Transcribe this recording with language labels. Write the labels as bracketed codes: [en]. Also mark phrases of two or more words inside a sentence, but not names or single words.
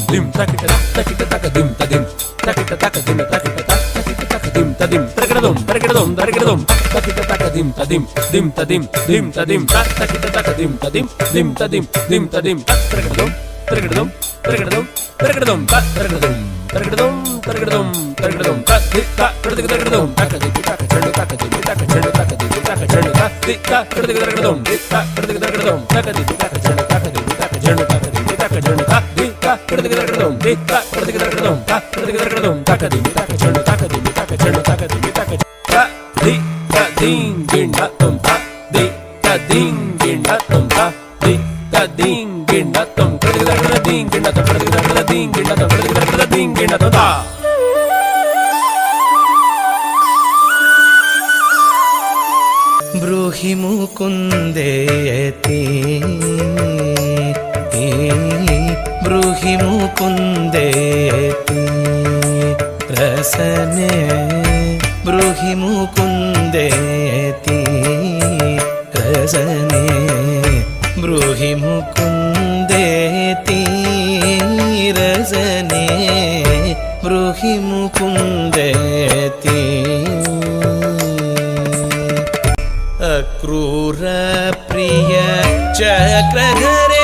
[sa] dim takita tak takita tak dim ta dim takita tak dim takita tak takita tak dim ta dim tarikadum takita tak dim ta dim dim ta dim dim ta dim tak takita tak dim ta dim dim ta dim dim ta dim tak tarikadum tak tarikadum tak dikka tarikadum tak dikka tak chadu tak dikka tak chadu tak dikka tak chadu tak dikka tarikadum dikka tarikadum tak dikka tak chadu tak dikka tak chadu tak dikka tak chadu tak dikka tarikadum dikka tarikadum tak tarikadum tak dikka tak chadu tak dikka tak chadu tak dikka tak tak dikka ding ginda tum tak dikka ding ginda tum tak dikka ding ginda tum tarikadum ding ginda tum tarikadum ding ginda tum tarikadum ding ginda tum ta ब्रूहि मुकुन्देति ब्रूहि मुकुन्देति रसने ब्रूहि मुकुन्देति रसने ब्रूहि मुकुन्देति रसने ब्रूहि मुकुन्देति अक्रूर प्रिय चक्रधर